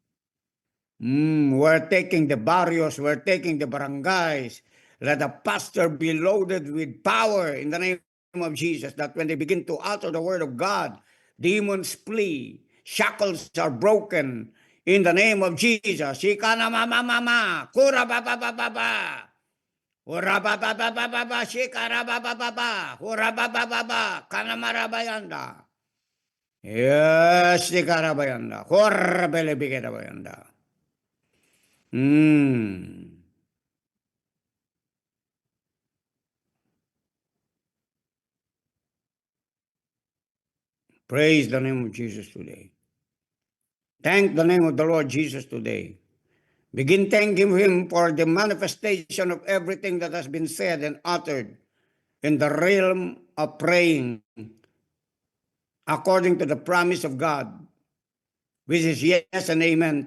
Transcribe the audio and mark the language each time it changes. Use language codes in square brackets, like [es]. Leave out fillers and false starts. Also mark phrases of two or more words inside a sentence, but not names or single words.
[en] We're taking the barrios, we're taking the barangays. Let the pastor be loaded with power in the name of Jesus, that when they begin to utter the word of God, demons flee, shackles are broken in the name of Jesus. Shikana mama mama, kura baba baba baba. Ura baba baba baba, shikara baba baba, ura baba baba, kana marabayanda. Yes, shikara bayanda, kura bele bigera bayanda. Praise the name of Jesus today. Thank the name of the Lord Jesus today. Begin thanking Him for the manifestation of everything that has been said and uttered in the realm of praying according to the promise of God, which is yes and amen.